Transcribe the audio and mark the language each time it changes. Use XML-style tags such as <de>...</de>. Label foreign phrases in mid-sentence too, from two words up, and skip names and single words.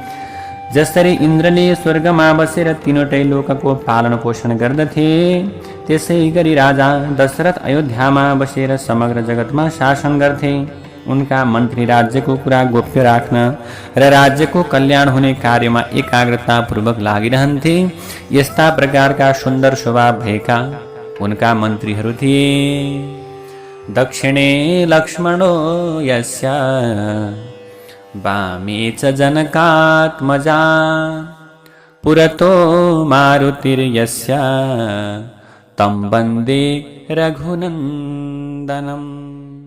<ne>जसरी इन्द्रले स्वर्गमा बसेर तीनवटै लोकको पालन पोषण गर्दथे त्यसै गरी राजा दशरथ अयोध्यामा बसेर समग्र जगतमा शासन गर्थे। उनका मन्त्री राज्यको कुरा गोप्य राख्न र राज्यको कल्याण हुने कार्यमा एकाग्रतापूर्वक लागिरहन्थे। यस्ता प्रकारका सुन्दर स्वभाव भएका उनका मन्त्रीहरू थिए।</ne> <sa>दक्षिणे लक्ष्मणो यस्य वामे च जनकात्मजा पुरतो मारुतिर्यस्य तं वन्दे रघुनन्दनम्।</sa>